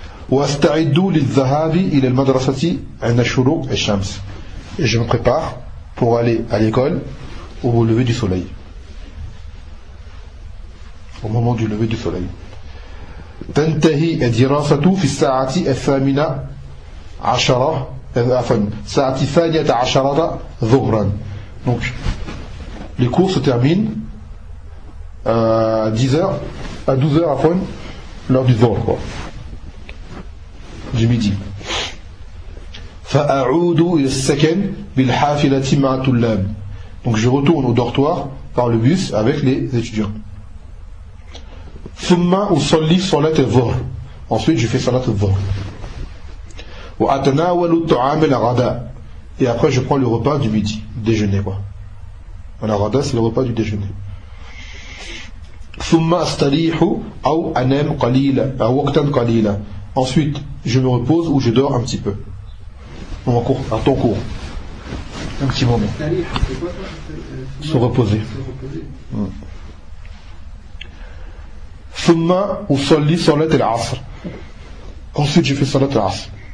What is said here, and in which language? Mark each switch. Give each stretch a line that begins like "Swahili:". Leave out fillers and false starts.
Arabic: واستعدوا للذهاب الى المدرسه عند شروق الشمس.
French: Je me prépare pour aller à l'école au lever du soleil. Au moment du lever du soleil.
Arabic: تنتهي الدراسه في الساعه الثامنه عشره الساعه الثانيه عشره ظهرا.
French: Donc les cours se terminent à 12h à fin lors du dhuhr quoi. Du midi.
Arabic: فأعود إلى السكن بالحافلة مع الطلاب.
French: Donc je retourne au dortoir par le bus avec les étudiants.
Arabic: ثم أصلي صلاة الظهر.
French: Ensuite je fais صلاة الظهر.
Arabic: وأتناول الطعام الغداء.
French: Et après je prends le repas du midi, déjeuner quoi. Voilà, الغداء c'est le repas du déjeuner.
Arabic: ثم أستريح أو أنام قليلا أو وقتا قليلا.
French: Ensuite je me repose ou je dors un petit peu. En cours, à ton cours. Un petit moment. Se reposer.
Arabic: Thumma usalli salat al-asr.
French: Ensuite, je fais salat al-asr.